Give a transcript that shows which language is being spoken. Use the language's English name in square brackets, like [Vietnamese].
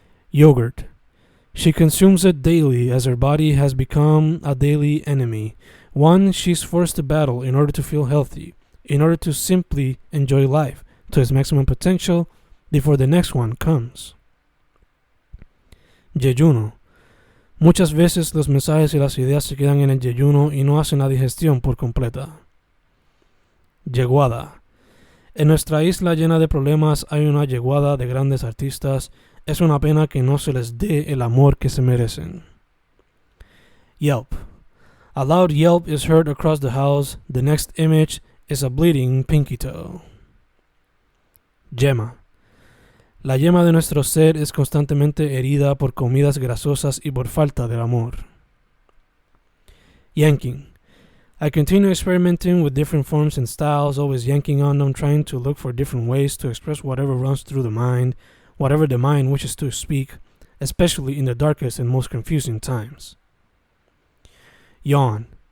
[English] Yogurt. She consumes it daily as her body has become a daily enemy, one she's forced to battle in order to feel healthy, in order to simply enjoy life to its maximum potential before the next one comes. Jejuno. [Spanish] Muchas veces los mensajes y las ideas se quedan en el yeyuno y no hacen la digestión por completa. Yeguada. En nuestra isla llena de problemas hay una yeguada de grandes artistas. Es una pena que no se les dé el amor que se merecen. Yelp. [English] A loud yelp is heard across the house. The next image is a bleeding pinky toe. Yema. [Spanish] La yema de nuestro ser es constantemente herida por comidas grasosas y por falta de amor. [English] Yanking. I continue experimenting with different forms and styles, always yanking on them, trying to look for different ways to express whatever runs through the mind, whatever the mind wishes to speak, especially in the darkest and most confusing times. Yawn.